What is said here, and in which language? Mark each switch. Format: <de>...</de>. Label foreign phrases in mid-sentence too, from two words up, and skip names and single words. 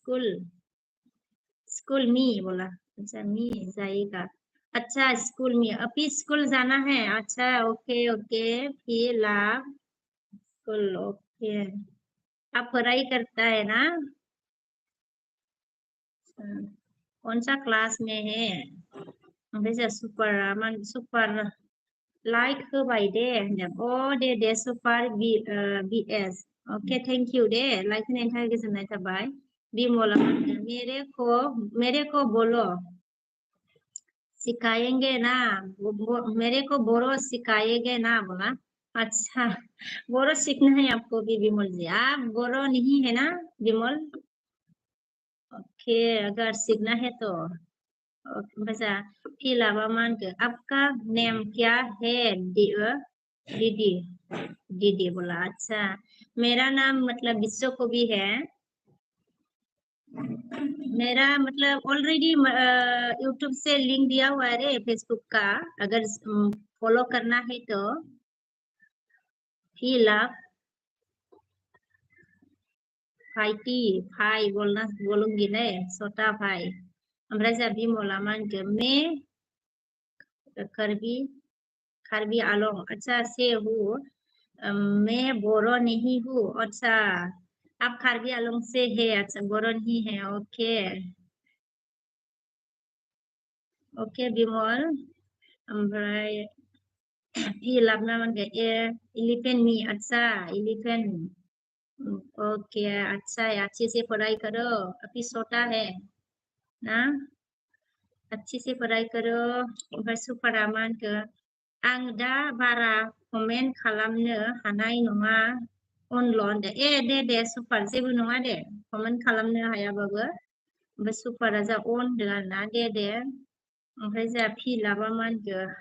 <hi>स्कूल मी बोला अच्छा मी जाएगा अच्छा स्कूल में अभी स्कूल जाना है अच्छा ओके ओके फिलाप स्कूल ओके आप पढ़ाई करता है ना कौन सा क्लास में है</hi> <brx>ओमफ्राय जोंहा सुपार लाइक होबाय दे होनदों दे सुपार बिएस ओके</brx> <en>thank you</en> <brx>दे लाइक होनायनि थाखाय गोजोननाय थाबाय बिमला</brx> <hi>मेरे को बोलो सिखाएंगे ना मेरे को बोरो सिखाएंगे ना बोला अच्छा बोरो सीखना है आपको भी विमल जी आप बोरो नहीं है ना विमल ओके अगर सीखना है तो</hi> <brx>बचा फिलापा मा होनखो</brx> <hi>आपका नेम क्या है दीदी दीदी बोला अच्छा मेरा नाम मतलब विश्व को भी है मेरा मतलब ऑलरेडी यूट्यूब से लिंक दिया हुआ है रे फेसबुक का अगर फॉलो करना है तो फिलाप भाई बोलूंगी ने छोटा भाई</hi> <brx>ओमफ्राय जोंहा बिमला मा होनखो</brx> <hi>कार्बी आलम अच्छा से हूँ मैं बोरो नहीं हूँ अच्छा आप कार्बी आलम से है अच्छा बोरो नहीं है ओके ओके बिमल</hi> <brx>ओमफ्राय फिलाप ना मा होनखो</brx> <hi>एलिफेन्ट मी अच्छा एलिफेन्ट ओके अच्छा है अच्छे से पढ़ाई करो अभी छोटा है ना अच्छे से पढ़ाई करो</hi> <brx>ओमफ्राय सुपारा मा होनखो आं दा बारा कमेन्ट खालामनो हानाय नङा अनल' होनदो दे सुपार जेबो नङा दे कमेन्ट खालामनो हायाबाबो ओमफ्राय सुपारा जा अन होनदों आरोना दे ओमफ्राय जोंहा फिलापा मा होनखो</brx>